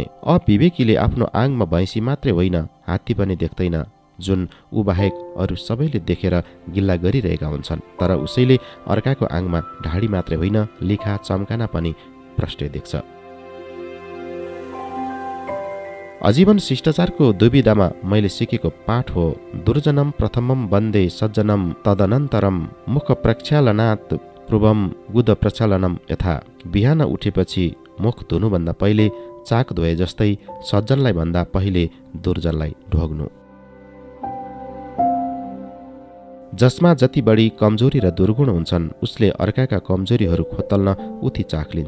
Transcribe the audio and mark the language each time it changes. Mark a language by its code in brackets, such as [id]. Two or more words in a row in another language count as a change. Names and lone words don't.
[ne] अविवेकीले आफ्नो आङमा भैँसी मात्रै होइन, हात्ती पनि देख्दैन, जुन ऊ बाहेक अरू सबैले देखेर गिल्ला गरिरहेका हुन्छन्। तर उसैले अर्काको आङमा ढाडी मात्रै होइन, लिखा चम्काना पनि प्रष्टै देख्छ। आजीवन शिष्टाचारको दुविधामा मैले सिकेको पाठ हो [sa] दुर्जनम प्रथमम वन्दे सज्जनम तदनन्तरम मुख प्रक्षालनात् पूर्वम गुद प्रक्षालनम यथा। [ne] बिहान उठेपछि मुख धुनुभन्दा पहिले चाक धोए जस्तै सज्जनलाई भन्दा पहिले दुर्जनलाई ढोग्नु। जसमा जति बढी कमजोरी र दुर्गुण हुन्छन् उसले अर्काका कमजोरीहरू खोतल्न उति चाख लिन्छ।